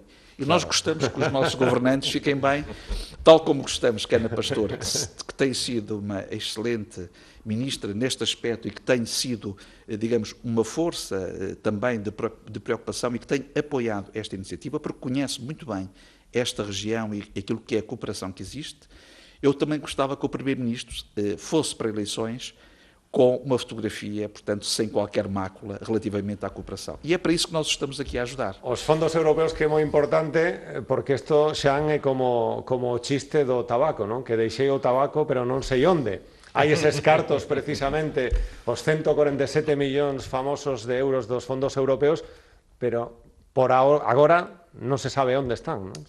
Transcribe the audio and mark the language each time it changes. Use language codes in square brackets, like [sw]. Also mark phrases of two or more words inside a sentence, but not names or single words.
[pt] E nós gostamos que os nossos governantes fiquem bem, tal como gostamos que a Ana Pastor, que tem sido uma excelente ministra neste aspecto e que tem sido, digamos, uma força também de preocupação e que tem apoiado esta iniciativa, porque conhece muito bem esta região e aquilo que é a cooperação que existe. Eu também gostava que o Primeiro-Ministro fosse para eleições com uma fotografia, portanto, sem qualquer mácula relativamente à cooperação. E é para isso que nós estamos aqui a ajudar. [gl] Os fondos europeus, que é moi importante, porque isto xa é como o chiste do tabaco, non? Que deixei o tabaco, pero non sei onde. Hai eses cartos, precisamente, os 147 millóns famosos de euros dos fondos europeus, pero por agora non se sabe onde están, non?